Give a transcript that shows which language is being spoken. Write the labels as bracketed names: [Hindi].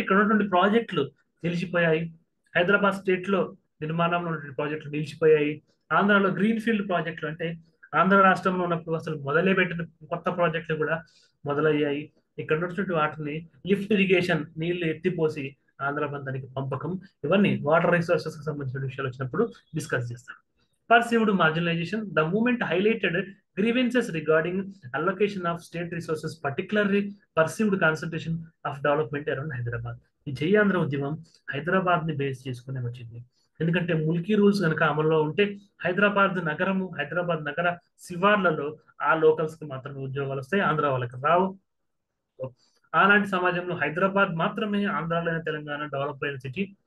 [Telugu] ఇక్కడ ఉన్నటువంటి ప్రాజెక్టులు నిలిచిపోయాయి. హైదరాబాద్ స్టేట్ లో నిర్మాణంలో ఉన్నటువంటి ప్రాజెక్టులు నిలిచిపోయాయి. ఆంధ్రాలో గ్రీన్ ఫీల్డ్ ప్రాజెక్టులు అంటే ఆంధ్ర రాష్ట్రంలో ఉన్నప్పుడు అసలు మొదలే పెట్టిన కొత్త ప్రాజెక్టులు కూడా మొదలయ్యాయి. ఇక్కడ ఉన్నటువంటి వాటిని లిఫ్ట్ ఇరిగేషన్, నీళ్లు ఎత్తిపోసి ఆంధ్ర ప్రాంతానికి పంపకం, ఇవన్నీ వాటర్ రిసోర్సెస్ కి సంబంధించిన విషయాలు వచ్చినప్పుడు డిస్కస్ చేస్తాం. [English] Perceived marginalization, the movement highlighted grievances regarding allocation of state resources, particularly perceived concentration of development around Hyderabad. [Telugu] ఈ జై ఆంధ్ర ఉద్యమం హైదరాబాద్ ని బేస్ చేసుకునే వచ్చింది. ఎందుకంటే ముల్కీ రూల్స్ కనుక అమల్లో ఉంటే హైదరాబాద్ నగర శివార్లలో ఆ లోకల్స్ కి మాత్రమే ఉద్యోగాలు వస్తాయి, ఆంధ్ర వాళ్ళకి రావు. అలాంటి సమాజంలో హైదరాబాద్ మాత్రమే ఆంధ్రాలోని తెలంగాణ డెవలప్ అయిన సిటీ.